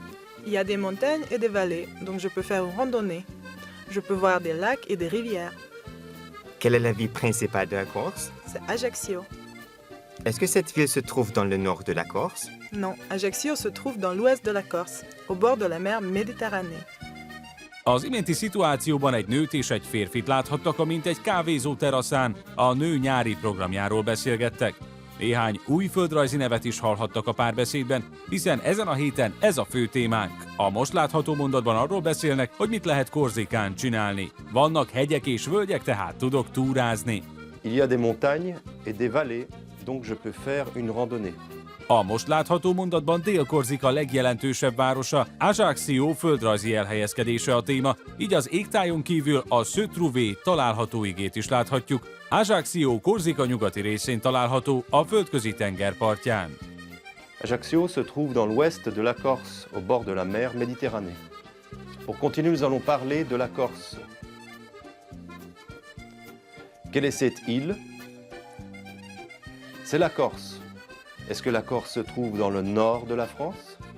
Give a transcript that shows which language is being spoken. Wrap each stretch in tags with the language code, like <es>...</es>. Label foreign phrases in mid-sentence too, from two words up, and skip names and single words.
<fr>Il y a des montagnes et des vallées, donc je peux faire une randonnée. Je peux voir des lacs et des rivières. Quelle est la ville principale de la Corse? C'est Ajaccio. Est-ce que cette ville se trouve dans le nord de la Corse? Non, Ajaccio se trouve dans l'ouest de la Corse, au bord de la mer Méditerranée.</fr> <hu>Az iménti szituációban egy nőt és egy férfit láthattak, amint egy kávézó teraszán a nő nyári programjáról beszélgettek. Néhány új földrajzi nevet is hallhattak a párbeszédben, hiszen ezen a héten ez a fő témánk. A most látható mondatban arról beszélnek, hogy mit lehet Korzikán csinálni. Vannak hegyek és völgyek, tehát tudok túrázni.</hu> <fr>Il y a des montagnes et des vallées, donc je peux faire une randonnée.</fr> <hu>A most látható mondatban Dél-Korzika legjelentősebb városa, Ajaccio földrajzi elhelyezkedése a téma, így az égtájon kívül a</hu> <fr>Se trouver</fr> <hu>található igét is láthatjuk. Ajaccio Korzika nyugati részén található, a földközi tenger partján.</hu> <fr>Ajaccio se trouve dans l'ouest de la Corse, au bord de la mer Méditerranée. Pour continuer, nous allons parler de la Corse. Quelle est cette île? C'est la Corse. Est-ce que la Corse se trouve dans le nord de la France?</fr>